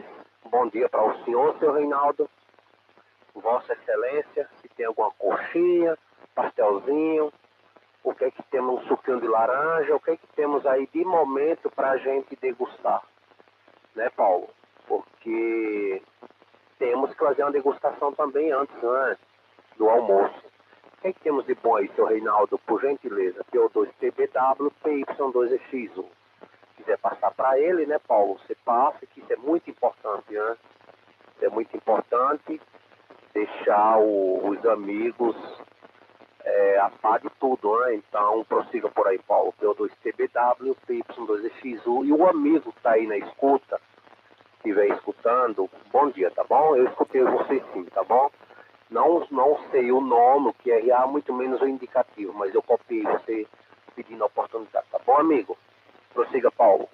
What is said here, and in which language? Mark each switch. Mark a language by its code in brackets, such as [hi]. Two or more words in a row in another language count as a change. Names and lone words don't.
[pt] Bom dia para o senhor, seu Reinaldo. Vossa Excelência, se tem alguma coxinha, pastelzinho, o que temos, um suquinho de laranja, o que temos aí de momento para a gente degustar, né, Paulo? Porque temos que fazer uma degustação também antes, né, do almoço. O que temos de bom aí, seu Reinaldo, por gentileza? PY2TBW, PY2EXU. Se quiser passar para ele, né, Paulo? Você passa, que isso é muito importante, né? Isso é muito importante, deixar os amigos a par de tudo, né? Então, prossiga por aí, Paulo. PY2TBW, PY2EXU. E o amigo que está aí na escuta, que vem escutando, bom dia, tá bom? Eu escutei você sim, tá bom? Não sei o nome, o QRA, muito menos o indicativo, mas eu copiei você pedindo a oportunidade, tá bom, amigo? Prossiga, Paulo.